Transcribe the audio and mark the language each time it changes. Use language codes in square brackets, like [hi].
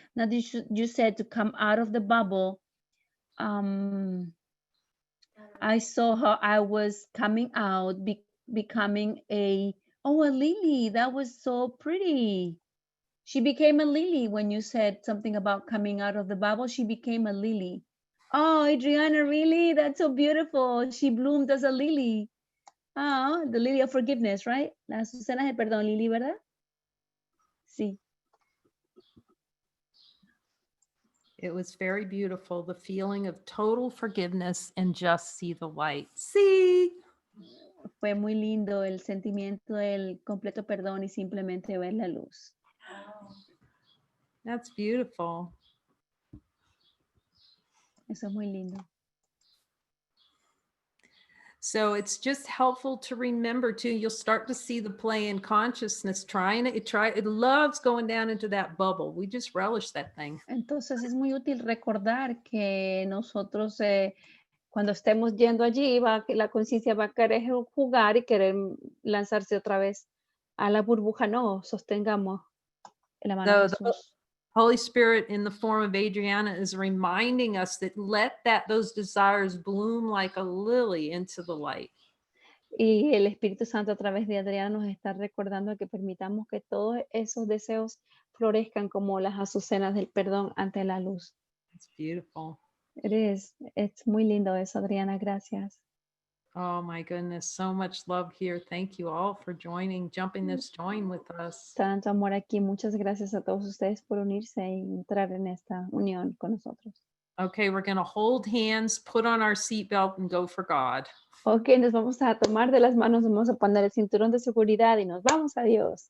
[en] Now that you said to come out of the bubble, I saw how I was coming out, becoming a lily. That was so pretty. She became a lily when you said something about coming out of the bubble. She became a lily. Oh, Adriana, really? That's so beautiful. She bloomed as a lily. Oh, the lily of forgiveness, right? [es] La Susana de perdón, Lili, ¿verdad? Sí. [en] It was very beautiful. The feeling of total forgiveness and just see the light. See? [es] Fue muy lindo el sentimiento del completo perdón y simplemente ver la luz. [en] That's beautiful. [es] Eso es muy lindo. [en] So it's just helpful to remember too, you'll start to see the play in consciousness trying it. It loves going down into that bubble. We just relish that thing. [es] Entonces es muy útil recordar que nosotros cuando estemos yendo allí, la conciencia va a querer jugar y querer lanzarse otra vez a la burbuja. No, sostengamos la mano de [en] The [es] Jesús. [en] Holy Spirit in the form of Adriana is reminding us that let those desires bloom like a lily into the light. [es] Y el Espíritu Santo a través de Adriana nos está recordando que permitamos que todos esos deseos florezcan como las azucenas del perdón ante la luz. [en] It's beautiful. [es] Es muy lindo eso, Adriana, gracias. [en] Oh my goodness, so much love here. Thank you all for jumping this join with us. [es] Tanto amor aquí, muchas gracias a todos ustedes por unirse y entrar en esta unión con nosotros. [en] Okay, we're going to hold hands, put on our seatbelt and go for God. [es] Ok, nos vamos a tomar de las manos, vamos a poner el cinturón de seguridad y nos vamos a Dios.